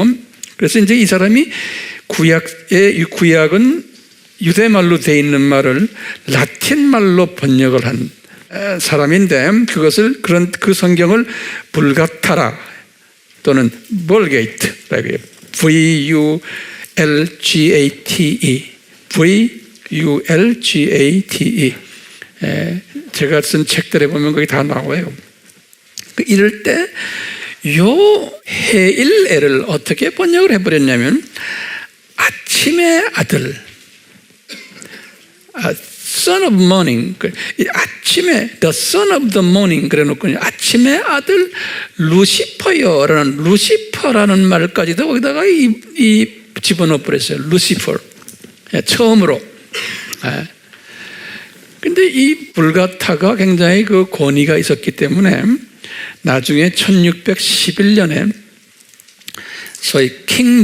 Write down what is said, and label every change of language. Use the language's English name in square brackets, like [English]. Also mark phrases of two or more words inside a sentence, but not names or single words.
[Korean] 그래서 이제 이 사람이 구약은 유대말로 되어 있는 말을 라틴 말로 번역을 한 사람인데 그 성경을 불가타라 또는 볼게이트라고 해요. V-U-L-G-A-T-E V-U-L-G-A-T-E 제가 쓴 책들에 보면 거기 다 나와요. 이럴 때 요 헤일엘을 어떻게 번역을 해버렸냐면 아침의 아들 [English] Son of Morning [Korean] 아침에 [English] The Son of the Morning [Korean] 그래놓고 아침의 아들 루시퍼여라는 루시퍼라는 말까지도 거기다가 이 집어넣어 버렸어요. 루시퍼 처음으로. 근데 이 불가타가 굉장히 그 권위가 있었기 때문에 나중에 1611년에 소위 킹